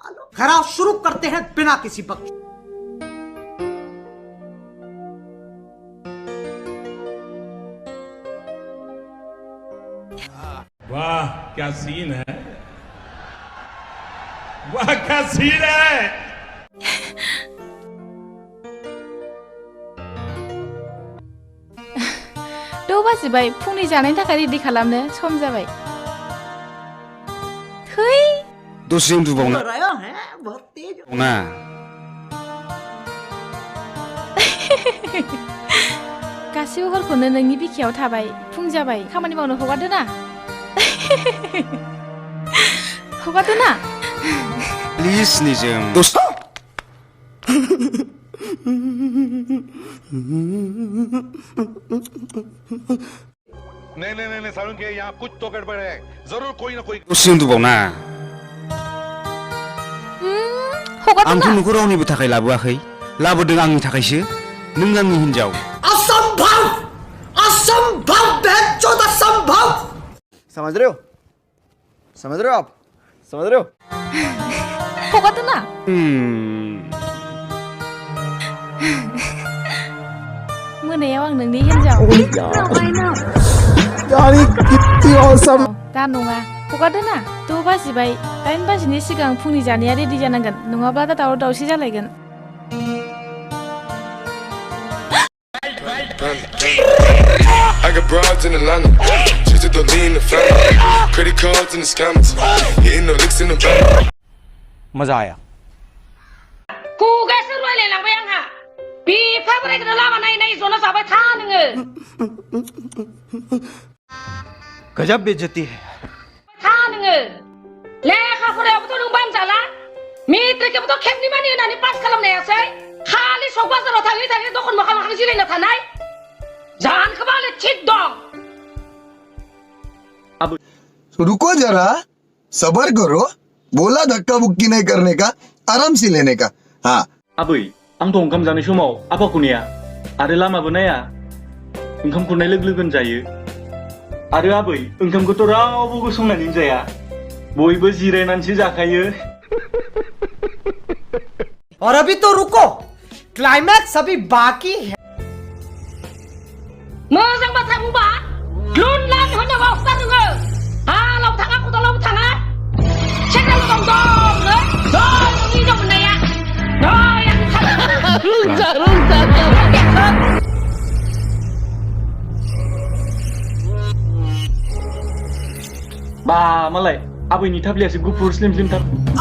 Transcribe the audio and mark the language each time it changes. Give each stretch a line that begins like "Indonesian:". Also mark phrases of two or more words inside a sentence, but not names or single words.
Hindi: खराब शुरू करते हैं बिना किसी बख्श। वाह क्या सीन है, वाह क्या सीन है।
Bodo: बाजिबाय फुंनि जानायनि थाखाय रेडि खालामनो सम जाबाय। थै दसे उन्दुबावना ना गासिबो हरखौनो नोंनि बिखायाव थाबाय। फुं जाबाय, खामानि मावनो हगारदो ना। हगारदो ना प्लिज निजोम दसे
Hindi: नहीं सारुण के यहाँ कुछ तो गड़बड़ है, जरूर कोई ना कोई।
Bodo: दसे उन्दुबावना आंथ' नोंखौ रावनिबो थाखाय लाबोआखै, लाबोदों आंनि थाखायसो। नों आंनि हिनजाव।
Hindi: असंभव, असंभव, बेचोद असंभव। समझ रहे हो, समझ रहे हो आप, समझ रहे हो?
Bodo: हगारदो ना। मोनायाव आं नोंनि हिनजाव। दा नङा, हगारदो ना। 6 बाजिबाय, 8 बाजिनि सिगां फुंनि जानाया रेडि जानांगोन, नङाब्ला दा दावराव दावसि जालायगोन।
English: I got broads in Atlanta, just to lean the family, credit cards and the scammers, hitting the licks in the back.
Hindi: मजा आया।
Bodo: खुगासो रायलायलांबाय आंहा। बिफा बोरायखौनो लामा नायै जना जाबाय था नोङो।
Hindi: गजब बेइज्जती है।
Bodo: था नोङो। लेखा फरायावबोथ' नों बानजाला। मेट्रिकआवबोथ' खेबनै मानि होनानै पास खालामनायासै। खालि सक बाजाराव थाङै दखान मोखां जिरायना थानाय। जानखोबा हले थिग दं।
Hindi: रुको जरा, सबर करो। बोला धक्का बुक्की नहीं करने का, आराम से लेने का। हाँ
Bodo: आबै आंथ' ओंखाम जानाय समाव आफाखौ नेया आरो लामाबो नाया। ओंखाम खुरनाय लोगो लोगोनो जायो। आरो आबै ओंखामखौथ' रावबो गसंनानै जाया, बयबो जिरायनानैसो जाखायो।
Hindi: और अभी तो रुको, क्लाइमैक्स अभी बाकी है।
Bodo: मोजां बाथ्रा बुंबा लुन लान होननांगौ हगार नोङो। हालाव थाङा खदालाव थाङा। सेंग्राल दं नो। नोंनि हिनजाव मोननाया। बा मालाय आबैनि थाफ्लियासो गुफुर स्लिम स्लिम थार।